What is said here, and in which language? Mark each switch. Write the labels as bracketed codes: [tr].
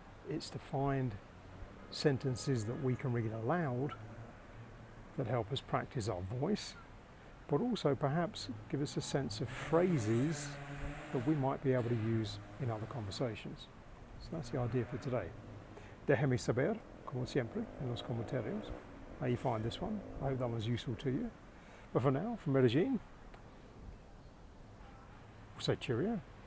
[en] It's to find sentences that we can read aloud that help us practice our voice, but also perhaps give us a sense of phrases that we might be able to use in other conversations. So that's the idea for today. [es] Déjame saber, como siempre, en los comentarios, [en] how you find this one. I hope that was useful to you. But for now, from Medellin, we'll say cheerio.